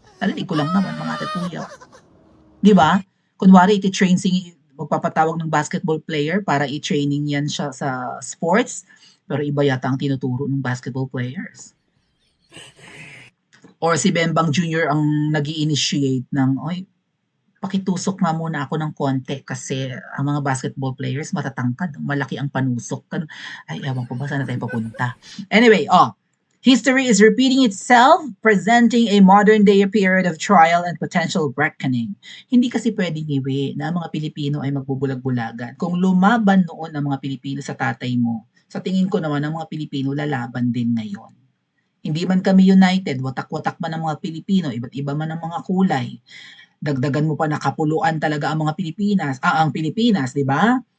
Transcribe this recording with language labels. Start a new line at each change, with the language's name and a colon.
Filipino: Narinig ko lang naman, mga tatuya. Di ba? Kunwari, magpapatawag ng basketball player para i-training yan siya sa sports, pero iba yata ang tinuturo ng basketball players. Or si Bembang Jr. ang nag-i-initiate ng, pakitusok nga muna ako ng konti kasi ang mga basketball players matatangkad, malaki ang panusok. Ay, ewan ko ba saan na tayo papunta.
English: Anyway, history is repeating itself, presenting a modern-day period of trial and potential reckoning.
Filipino: Hindi kasi pwedeng iwi na ang mga Pilipino ay magbubulag-bulagan. Kung lumaban noon ang mga Pilipino sa tatay mo, sa tingin ko naman ang mga Pilipino lalaban din ngayon. Hindi man kami united, watak-watak man ang mga Pilipino, iba't iba man ang mga kulay. Dagdagan mo pa na kapuluan talaga ang mga ang Pilipinas, di ba?